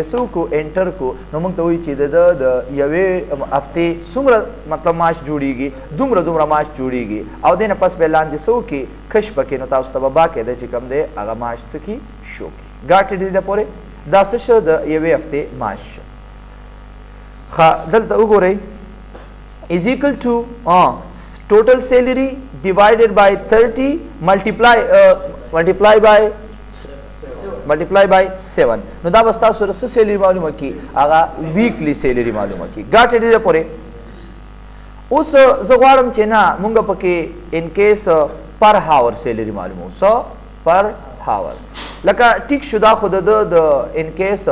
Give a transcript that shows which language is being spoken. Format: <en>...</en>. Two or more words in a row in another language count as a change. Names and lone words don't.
<ps>څه وکړو انټر کړو نو مونږ ته وایي چې د یوې هفتې څومره مطلب معاش جوړیږي دومره معاش جوړیږي او دې نه پس بیا لاندې څه وکړي کش پکې نو تاسو ته به باقاعده چې کوم دی هغه معاش څه کړي شو کړي ګاټې دې پورې دا څه شو د یوې هفتې معاش شو ښه دلته وګورئ</ps> <en>is equal to total salary divided by 30 multiply</en> <ps>by 7 نو دا بس تاسو سره څه سیلري معلومه کړي هغه</ps> <en>weekly salary</en> <ps>معلومه کړي</ps> <en>got it</en> <ps>دې پورې اوس زه غواړم چې نه مونږ پکې</ps> <en>in case per hour salary</en> <ps>معلومه اوس</ps> <en>per hour</en> <ps>لکه ټیک شو دا خو</ps>